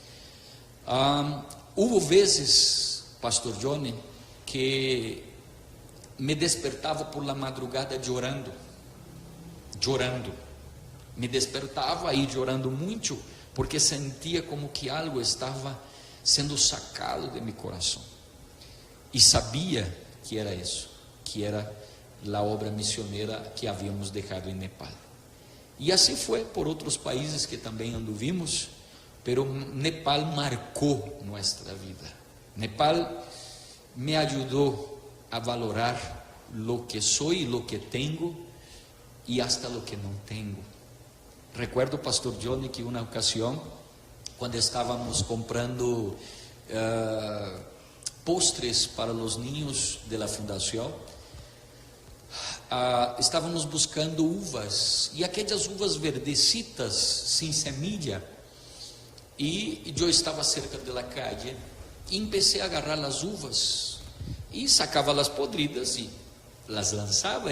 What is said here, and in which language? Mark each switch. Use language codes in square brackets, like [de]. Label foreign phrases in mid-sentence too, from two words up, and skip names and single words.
[pt] Houve vezes, Pastor Johnny, que me despertava [es] por la madrugada [pt] chorando, me despertava aí chorando muito, porque sentia como que algo estava sendo sacado de meu coração, e sabia que era isso, que era a obra missioneira que havíamos deixado em Nepal. E assim foi por outros países que também anduvimos, pero Nepal marcou nossa vida. Nepal me ajudou a valorar [es] lo que [pt] sou e [es] lo que [pt] tenho e [es] hasta lo que [pt] não tenho. Recuerdo, Pastor Johnny, que uma ocasião, quando estávamos comprando postres para os niños [es] de la [pt] fundação, estávamos buscando uvas, e aquelas uvas verdecitas, sem semilla, e eu estava cerca da calle, e comecei a agarrar as uvas, e sacava as podridas, e las lançava.